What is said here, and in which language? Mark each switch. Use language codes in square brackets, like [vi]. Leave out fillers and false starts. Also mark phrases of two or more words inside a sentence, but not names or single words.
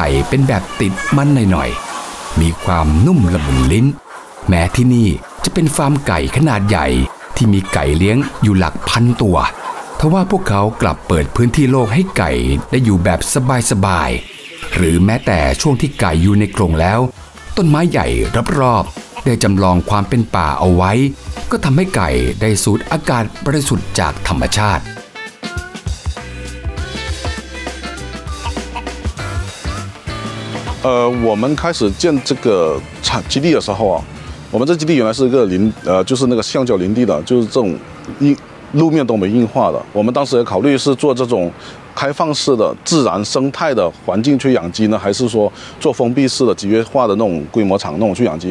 [th] เป็นแบบติดมันหน่อยๆมีความนุ่มละมุนลิ้นแม้ที่นี่จะเป็นฟาร์มไก่ขนาดใหญ่ที่มีไก่เลี้ยงอยู่หลักพันตัวทว่าพวกเขากลับเปิดพื้นที่โล่งให้ไก่ได้อยู่แบบสบายๆหรือแม้แต่ช่วงที่ไก่อยู่ในกรงแล้วต้นไม้ใหญ่รอบๆได้จำลองความเป็นป่าเอาไว้ก็ทำให้ไก่ได้สูดอากาศบริสุทธิ์จากธรรมชาติ [zh] 我们开始建这个基地的时候我们这基地原来是一个就是那个橡胶林地的，就是这种路面都没硬化的。我们当时也考虑是做这种开放式的自然生态的环境去养鸡呢，还是说做封闭式的集约化的那种规模场那种去养鸡。